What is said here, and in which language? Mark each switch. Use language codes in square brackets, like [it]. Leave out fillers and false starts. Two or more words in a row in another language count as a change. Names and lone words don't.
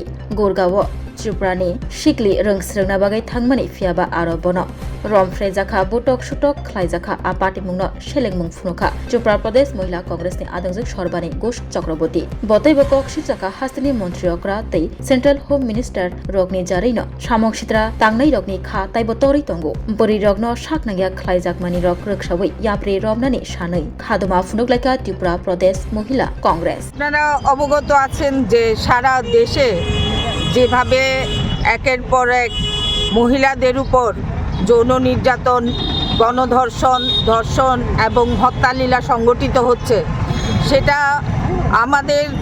[trp] गुरगाव त्रिपुरानि सिक्लि रोंस्रोंना बागै थांमानि फियाबा आरो बन रमफ्रे जाखा बुटक सुटक ख्लायजाखा आ पार्टीमुंनो सेलेंमुं फुनखा त्रिपुरा प्रदेश महिला कांग्रेसनि आदंजुग सरबानि घोष चक्रवर्ती बतैबो कक सिजाखा हास्तिनि मन्त्री अग्रा तै सेन्ट्रेल होम मिनिस्टार रगनि जारैनो सामं सित्रा तांनाय रगनि खा ताइबो तरै दंगो बोरै रगनो साकनाया ख्लायजाकमानि रग रक्षावै याप्रे रमनानि सानै खादमा फुनकलायका त्रिपुरा प्रदेश महिला कांग्रेस [bn] আপনারা অবগত আছেন যে সারা দেশে যেভাবে একের পর এক মহিলাদের উপর যৌন নির্যাতন গণধর্ষণ ধর্ষণ এবং হত্যালীলা সংগঠিত হচ্ছে সেটা আমাদের